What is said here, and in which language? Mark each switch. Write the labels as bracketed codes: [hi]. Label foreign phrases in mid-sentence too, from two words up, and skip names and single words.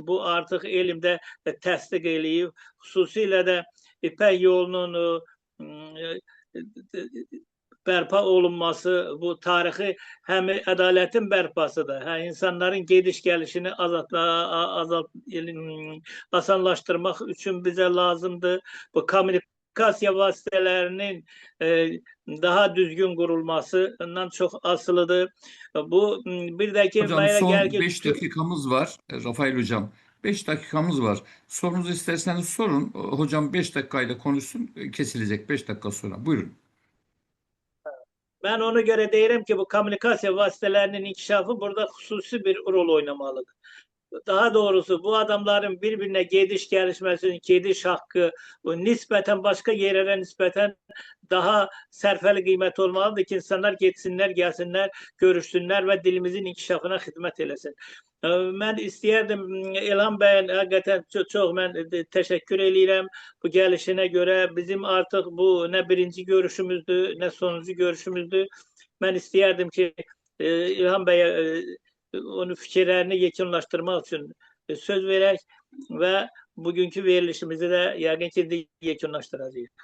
[az] Bu artıq elmdə təsdiq eləyib. Xüsusilə də İpək yolunun bərpa olunması, bu tarixi həm ədalətin bərpasıdır, həm insanların gediş-gəlişini asanlaşdırmaq üçün bizə lazımdır. Bu kommunikasiya vasitələrinin daha düzgün qurulmasından çox asılıdır. Bu bir də ki, Hocam mənə son gəlir ki [tr] 5 dakikamız var. Rafael Hocam 5 dakikamız var. Sorunuzu isterseniz sorun. Hocam 5 dakikayla konuşsun. Kesilecek 5 dakika sonra. Buyurun. [az] Ben ona göre deyirəm ki, bu kommunikasiya vasitələrinin inkişafı burada xüsusi bir rol oynamalıdır. [tr] Daha doğrusu bu adamların birbirine gediş gelişmesinin gediş hakkı bu nispeten başka yerlere nispeten daha serfeli kıymet olmalıdır ki insanlar geçsinler, gelsinler, görüşsünler ve dilimizin inkişafına hizmet eləsin. [az] Mən istəyərdim İlham bəyin həqiqətən çox mən təşəkkür eləyirəm bu gəlişinə görə. Bizim artıq bu nə birinci görüşümüzdür, nə sonuncu görüşümüzdür. Mən istəyərdim ki, İlham bəyə onun fikirlərini yekunlaşdırmaq üçün söz verək və bugünkü verilişimizi də yəqin ki, yekunlaşdıracağıq.